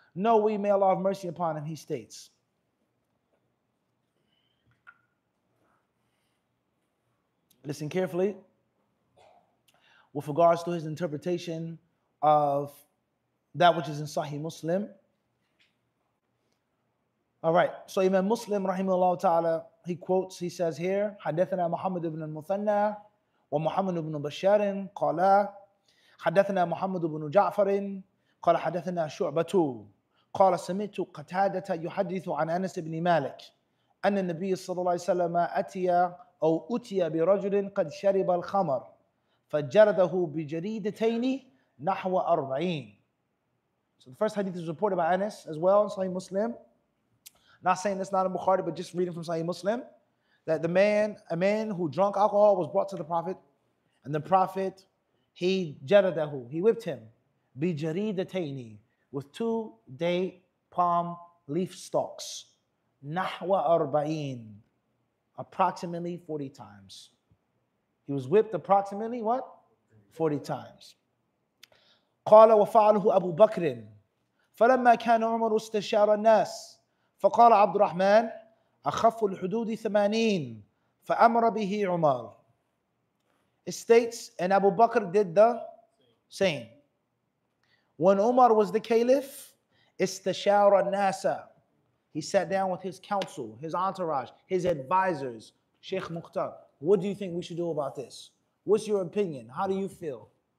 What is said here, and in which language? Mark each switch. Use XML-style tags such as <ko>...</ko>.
<en>No, we may Allah have mercy upon him, he states. Listen carefully with regards to his interpretation of that which is in Sahih Muslim. All right, so Imam Muslim rahimahullah ta'ala, he quotes, he says here,</en> <ar>حدثنا محمد بن المثنى ومحمد بن بشار قال حدثنا محمد بن جعفر قال حدثنا شعبة قال سمعت قتادة يحدث عن أنس بن مالك أن النبي صلى الله عليه وسلم أتي برجل قد شرب الخمر فجرده بجريدتين نحو 40.</ar> <en>So the first hadith is reported by Anas as well in Sahih Muslim. Not saying it's not in Bukhari, but just reading from Sahih Muslim, that a man who drank alcohol was brought to the Prophet, and the Prophet, he whipped him, bijaridatayni, with 2 date palm leaf stalks,</en> <ar>nahwa arba'in,</ar> <en>approximately 40 times. He was whipped approximately what? 40 times.</en> <ar>قال وفعله أبو بكر فلما كان عمر استشار الناس فقال عبد الرحمن أخف الحدود 80 فأمر به عمر.</ar> <en>It states, and Abu Bakr did the same. When Umar was the caliph,</en> <ar>istashara nasa,</ar> <en>he sat down with his council, his entourage, his advisors. Sheikh Mukhtar, what do you think we should do about this? What's your opinion? How do you feel?</en>